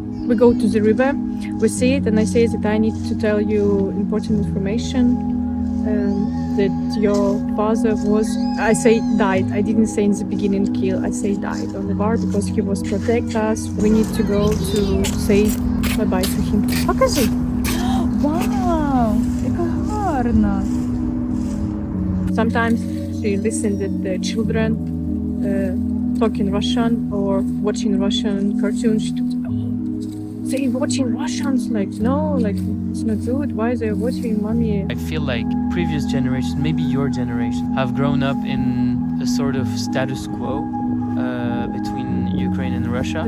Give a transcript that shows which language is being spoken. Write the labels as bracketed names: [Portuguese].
[English] We go to the river, we see it, and I say that I need to tell you important information. That your father was, I say died, I didn't say in the beginning kill, I say died on the bar because he was protect us. We need to go to say bye-bye to him. [Ukrainian] Покажи! Wow, яка гарна! [English] Sometimes she listened to the children talking Russian or watching Russian cartoons. She talks about, they watching Russians, like no, like it's not good. Why they're watching mommy? I feel like previous generations, maybe your generation, have grown up in a sort of status quo between Ukraine and Russia.